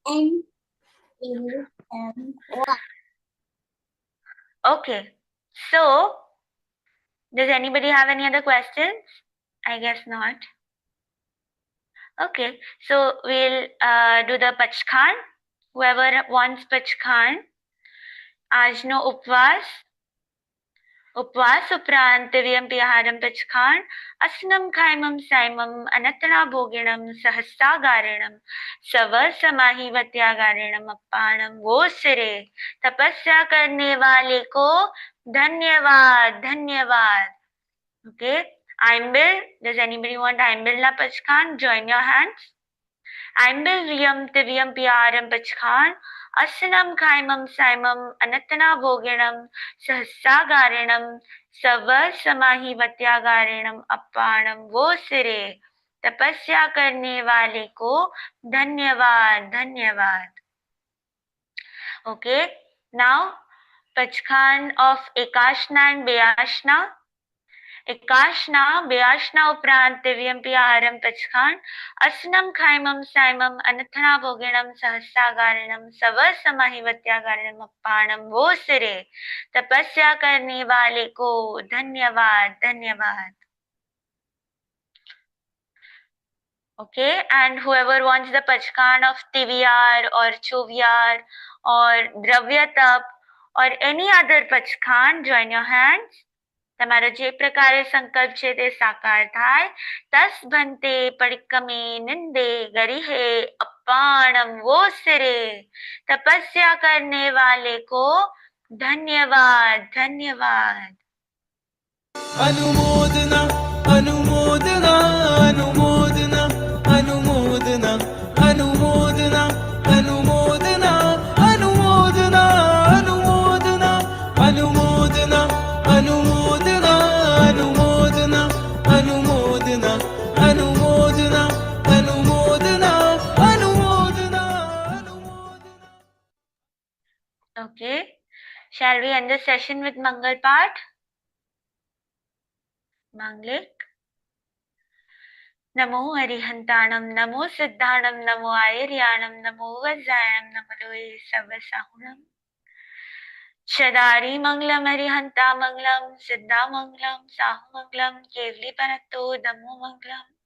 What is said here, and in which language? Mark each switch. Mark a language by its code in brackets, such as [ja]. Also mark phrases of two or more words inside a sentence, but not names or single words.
[en] Okay, so does anybody have any other questions? I guess not. Okay, so we'll do the Pachkhan. Whoever wants Pachkhan, Ajno Upvas. [pra] उपवास उपरांत व्यम पिहारम पचखान असनम खाइमम साइमम अनतना भोगिणम सहस्तागारिणम सव समाहि वत्यागारिणम अपाणम वो सिरे [hi] तपस्या करने वाले को धन्यवाद धन्यवाद. [en] Okay, Aimbil, does anybody want Aimbil na Pachkhan? Join your hands. [pra] आयंबिल व्यम तिव्यम पियारम पच्चक्खाण असणम खाइमम साइमम अनतना भोगिणम सहसागारिणम सव समाहि वत्यागारिणम अप्पाणम वो सिरे [hi] तपस्या करने वाले को धन्यवाद धन्यवाद. [en] Okay, now Pachkhan of Ekashna and Beashna. [pra] एकासणा, बियासणा उपरांत दिव्यम पियाहारम पच्चक्खाण असणम खाइमम साइमम अनथना भोगिणम सहसागारिणम सव समाहि वत्यागारिणम अप्पाणम वो सिरे [hi] तपस्या करने वाले को धन्यवाद धन्यवाद. [en] Okay, and whoever wants the Pachkhan of Tivyar or Chuvyar or Dravyatap or any other Pachkhan, join your hands. [gu] તમારો જે પ્રકારે સંકલ્પ છે તે સાકાર થાય. [pra] તસ ભંતે પડિક્કમે નિંદે ગરિહે અપાણમ वो सिरे [hi] तपस्या करने वाले को धन्यवाद धन्यवाद. अनुमोदना अनुमोदना अनुमोदना अनुमोदना अनुमोदना अनुमोदना अनुमोदना अनुमोदना अनुमोदना अनुमोदना अनुमोदना अनुमोदना अनुमोदना अनुमोदना अनुमोदना अनुमोदना. [en] Okay, shall we end the session with Mangal Path? Manglik. [pra] नमो अरिहंताणम नमो सिद्धाणम नमो आयर्याणम नमो वज्रायणम नमो लोये सर्वसाहुणम. शदारी मंगलम हरिहंता मंगलम सिद्धा मंगलम साहु मंगलम केवली पनत्तो दमो मंगलम.